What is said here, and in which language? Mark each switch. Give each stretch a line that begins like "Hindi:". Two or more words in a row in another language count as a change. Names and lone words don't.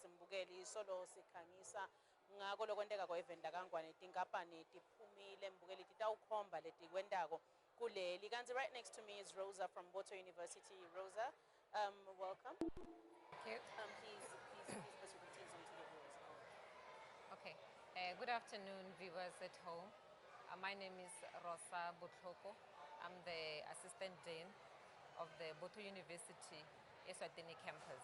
Swati: Mbukeli solo sikhangisa ngako lokwenteka kwa-event akangwane tinkampani tiphumile mbukeli titawukhomba letikwentako kuleli kanti
English: right next to me is Rosa from Mavuso University. Rosa, welcome. Thank you. Please pass your greetings on to the viewers. Okay. Good afternoon, viewers at home. My name is Rosa Butloko. I'm the Assistant Dean of the Mavuso University Eswatini campus.